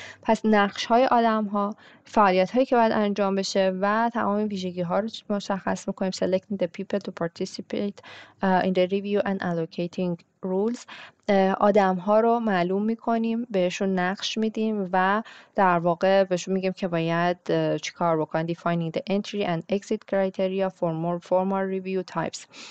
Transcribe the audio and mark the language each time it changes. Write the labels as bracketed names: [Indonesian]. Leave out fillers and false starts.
[Persian] پس نقش های آدم ها، فعالیت هایی که باید انجام بشه و تمام ویژگی ها رو مشخص میکنیم. [English] Selecting the people to participate in the review and allocating rules. [Persian] آدم ها رو معلوم میکنیم، بهشون نقش میدیم و در واقع بهشون میگیم که باید چی کار بکنن. [English] Defining the entry and exit criteria for more formal review types.